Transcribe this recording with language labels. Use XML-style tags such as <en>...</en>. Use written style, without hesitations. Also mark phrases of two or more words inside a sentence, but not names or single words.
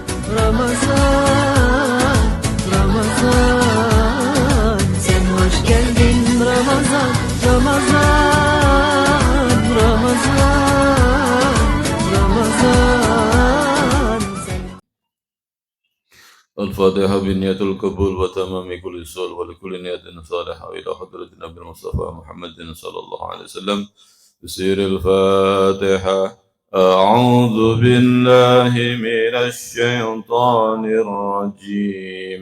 <tr>Ramazan, Ramazan, sen hoş geldin Ramazan, Ramazan, Ramazan, Ramazan.</tr> <ar>الفاتحة بنية القبول وتمام كل سؤال ولكل نية صالحة إلى حضرة النبي المصطفى محمد صلى الله عليه وسلم بسير الفاتحة. أعوذ بالله من الشيطان الرجيم.</ar>